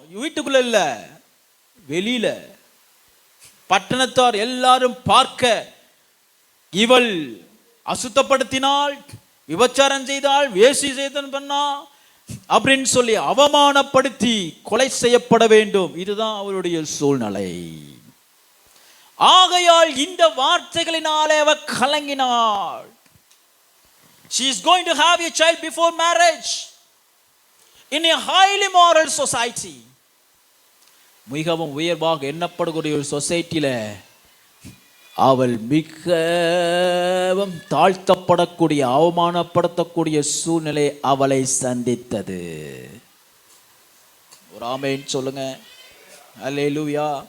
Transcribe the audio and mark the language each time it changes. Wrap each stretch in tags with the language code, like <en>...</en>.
<ta>வீட்டுக்குள்ள இல்ல, வெளியில. பட்டணத்தார் எல்லாரும் பார்க்க, இவள் அசுத்தப்படுத்தினாள், விபச்சாரம் செய்தாள், வேசி செய்தன் பண்ணா அப்படின்னு சொல்லி அவமானப்படுத்தி கொலை செய்யப்பட வேண்டும். இதுதான் அவளுடைய சூழ்நிலை. ஆகையால் இந்த வார்த்தைகளினாலே அவள் கலங்கினாள்.</ta> <en>She is going to have a child before marriage in a highly moral society.</en> <ta>மிகவும் உயர்வாக எண்ணப்படக்கூடிய ஒரு சொசைட்டியில அவள் மிகவும் தாழ்த்தப்படக்கூடிய, அவமானப்படுத்தக்கூடிய சூழ்நிலை அவளை சந்தித்தது. ஒரு ஆமென் சொல்லுங்க. அல்லேலூயா.</ta>